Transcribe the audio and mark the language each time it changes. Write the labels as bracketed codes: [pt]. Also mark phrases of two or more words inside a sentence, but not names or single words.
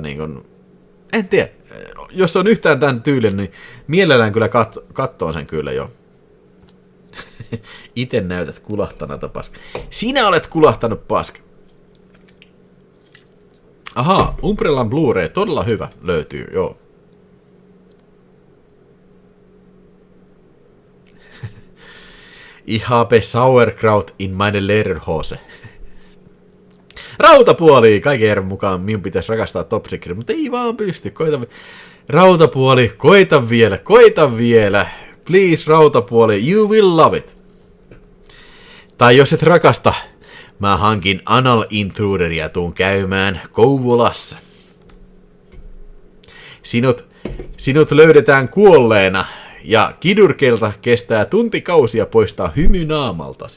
[fi] Niin kun, en tiedä, jos on yhtään tämän tyylin, niin mielellään kyllä kattoon sen kyllä jo. Ite näytät kulahtanata paska. Sinä olet kulahtanut paska. Ahaa, Umbrellan Blu-ray, todella hyvä, löytyy, joo. [de] Ich habe Sauerkraut in meine Lederhose. Rautapuoli, kaiken järjen mukaan minun pitäisi rakastaa Top Secret, mutta ei vaan pysty, Rautapuoli, koita vielä. [en] Please, Rautapuoli, you will love it. [fi] Tai jos et rakasta, mä hankin Anal Intruderia tuun käymään Kouvolassa. Sinut löydetään kuolleena ja kidurkelta kestää tuntikausia poistaa hymy naamaltasi.